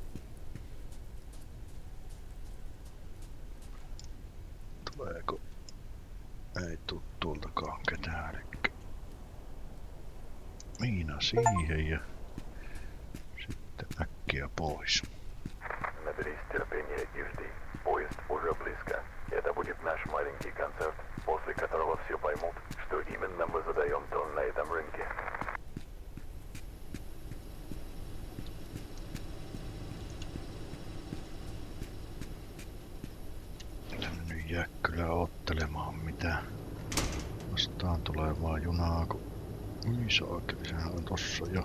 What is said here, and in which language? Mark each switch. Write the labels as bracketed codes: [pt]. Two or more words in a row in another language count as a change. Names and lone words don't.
[fi] Tuleeko? Ei tuu tuoltakaan ketään, elikkä miina siihen ja sitten äkkiä pois. [ru] Наберись терпения и жди. Поезд уже близко. Это будет наш маленький концерт, после которого все поймут, что именно мы задаем тон на этом рынке. [fi] En nyt jää kyllä ottelemaan mitään vastaan tulevaa junaa, kun saakeli, sehän on tossa jo.